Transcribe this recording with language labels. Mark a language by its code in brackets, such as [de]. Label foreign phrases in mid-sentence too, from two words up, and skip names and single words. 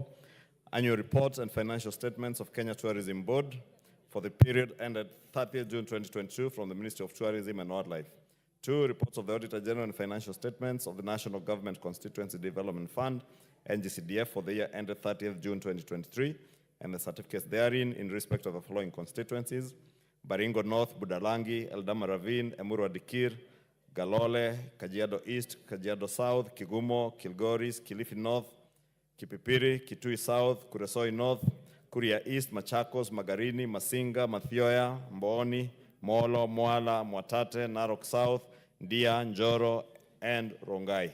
[en] Annual reports and financial statements of Kenya Tourism Board for the period ended 30th June 2022 from the Ministry of Tourism and Wildlife. 2, reports of the Auditor General and financial statements of the National Government Constituency Development Fund, NGCDF, for the year ended 30th June 2023, and the certificates therein in respect of the following constituencies: Baringo North, Budalangi, Eldama Ravine, Emurua Dikir, Galole, Kajiado East, Kajiado South, Kigumo, Kilgoris, Kilifi North, Kipipiri, Kitui South, Kuresoi North, Kuria East, Machakos, Magarini, Masinga, Mathioya, Mboni, Molo, Mwala, Mwatate, Narok South, Ndia, Njoro, and Rongai.